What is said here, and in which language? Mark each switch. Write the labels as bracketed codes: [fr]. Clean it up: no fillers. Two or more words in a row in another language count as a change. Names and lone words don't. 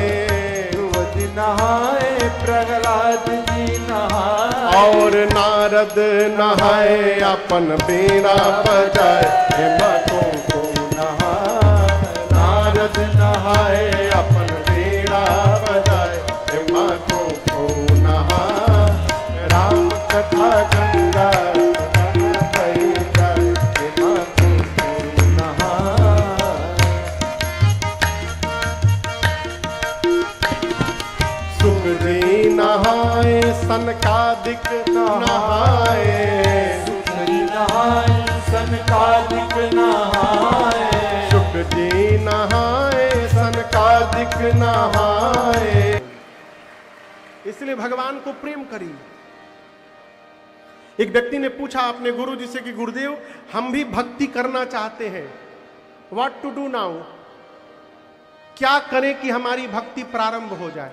[hi] ध्रुव जी नहाए प्रहलाद जी नहाए। और नारद नहाए अपन बीड़ा बजाए, हे माखों को नहाए। नारद नहाए अपन बीड़ा बजाए, हे माखों को नहाए। राम कथा गंगा सुगम बही जाए, हे माखों को नहाए। सुख जी नहाए सनकादिक नहाए। सुख जी नहाए सनकादिक नहाए। सुख जी नहाए सनकादिक नहाए। इसलिए भगवान को प्रेम करिए। एक व्यक्ति ने पूछा अपने गुरु जी से कि गुरुदेव हम भी भक्ति करना चाहते हैं, [en] what to do now, [hi] क्या करें कि हमारी भक्ति प्रारंभ हो जाए।